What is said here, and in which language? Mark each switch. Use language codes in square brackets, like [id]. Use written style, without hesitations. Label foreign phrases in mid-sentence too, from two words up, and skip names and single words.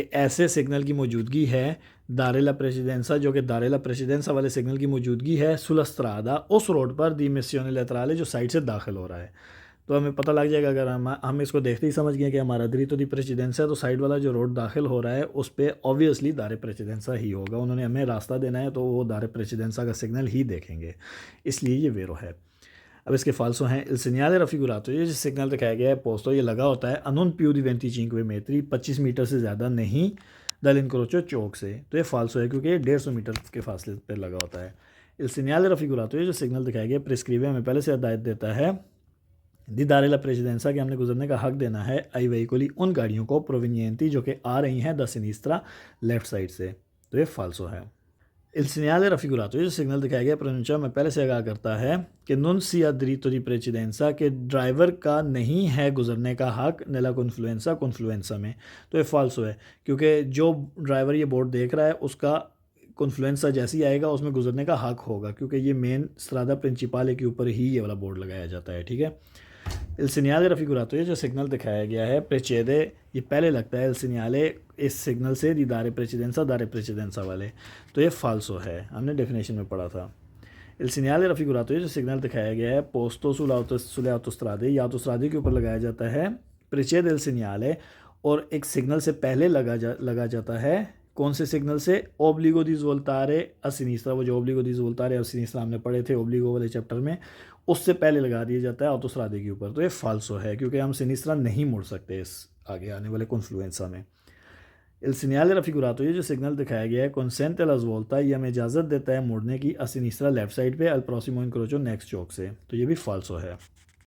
[hi] ऐसे सिग्नल की मौजूदगी है, [it] dare la precedenza [hi] जो कि [it] dare la precedenza [hi] वाले सिग्नल की मौजूदगी है, [it] sulla strada [hi] उस रोड पर [it] di immissione laterale [hi] जो साइड से दाखिल हो रहा है, तो हमें पता लग जाएगा अगर हम इसको देखते ही समझ गए कि हमारा [it] diritto di precedenza [hi] है, तो साइड वाला जो रोड दाखिल हो रहा है उस पर ऑब्वियसली [it] dare precedenza [hi] ही होगा, उन्होंने हमें रास्ता देना है तो वो [it] dare precedenza [hi] का सिग्नल ही देखेंगे, इसलिए ये वेरो है। अब इसके फाल्सो हैं [it] il segnale raffigurato, [hi] ये जो सिग्नल दिखाया गया है पोस्तो, ये लगा होता है [it] a non più di 25 metri [hi] 25 मीटर से ज़्यादा नहीं, dall'incrocio चौक से, तो ये फाल्सो है क्योंकि ये 150 मीटर के फासले पर लगा होता है। [it] इल segnale raffigurato, [hi] ये जो सिग्नल दिखाया गया प्रिस्क्रिवे हमें पहले से हिदायत देता है [it] di dare la precedenza [hi] कि हमने गुजरने का हक देना है [it] ai veicoli [hi] उन गाड़ियों को प्रोविनियंती जो कि आ रही हैं [it] da sinistra [hi] लेफ्ट साइड से, तो ये फाल्सो है। [it] इल segnale raffigurato, [hi] ये जो सिग्नल दिखाया गया प्रोनुncia में पहले से आगाह करता है कि [it] non sia diritto di precedenza [hi] के ड्राइवर का नहीं है गुजरने का हक [it] nella confluenza [hi] में, तो ये फाल्सो है क्योंकि जो ड्राइवर ये बोर्ड देख रहा है उसका कॉन्फ्लुएंसा जैसे ही आएगा उसमें गुजरने का हक होगा क्योंकि ये मेन [it] strada principale [hi] के ऊपर ही ये वाला बोर्ड लगाया जाता है, ठीक है। [it] इल segnale raffigurato, [hi] ये जो सिग्नल दिखाया गया है प्रेचेदे, ये पहले लगता है [it] il segnale [hi] इस सिग्नल से [it] di dare precedenza [hi] वाले, तो ये फाल्सो है, हमने डेफिनेशन में पढ़ा था। [it] इल segnale raffigurato, [hi] ये जो सिग्नल दिखाया गया है [it] posto sulle autostrade [hi] या autostrade के ऊपर लगाया जाता है [it] precede il segnale, [hi] और एक सिग्नल से पहले लगा जाता है कौन से सिग्नल से, [it] obbligo di svoltare a sinistra, [hi] वो जो [it] obbligo di svoltare a sinistra [hi] हमने पढ़े थे ओब्लिगो वाले चैप्टर में, उससे पहले लगा दिया जाता है ऑटोस्ट्रादे के ऊपर, तो ये फाल्सो है क्योंकि हम सिनिस्त्रा नहीं मुड़ सकते इस आगे आने वाले कॉन्फ्लुएंसा में। [it] इल segnale raffigurato, [hi] ये जो सिग्नल दिखाया गया है [it] consente alla svolta, [hi] ये हमें इजाज़त देता है मुड़ने की [it] a sinistra [hi] लेफ्ट साइड पे [it] al prossimo incrocio [hi] नेक्स्ट चौक से, तो ये भी फाल्सो है।